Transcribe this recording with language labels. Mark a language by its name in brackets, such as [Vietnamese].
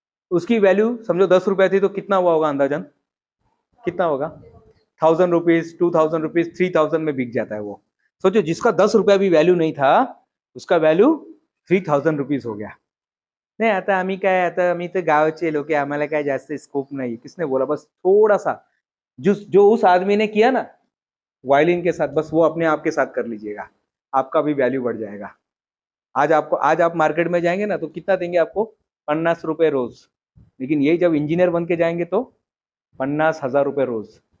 [Hindi] उसकी वैल्यू समझो 10 रुपया थी, तो कितना हुआ होगा अंदाजन, कितना होगा? 1000 रुपीज, 2000 रुपीज, 3000 में बिक जाता है वो। सोचो, जिसका 10 रुपया भी वैल्यू नहीं था, उसका वैल्यू 3000 रुपीज हो गया। [Marathi] नाही आता आम्ही काय, आता आम्ही तर गावचे लोक आहे, आम्हाला काय जास्त स्कोप नाही। [Hindi] किसने बोला? बस थोड़ा सा जो उस आदमी ने किया ना वायलिन के साथ, बस वो अपने आप के साथ कर लीजिएगा, आपका भी वैल्यू बढ़ जाएगा। आज आप मार्केट में जाएंगे ना तो कितना देंगे आपको? 50 रुपए रोज। लेकिन यही जब इंजीनियर बन के जाएंगे तो 50,000 रुपए रोज।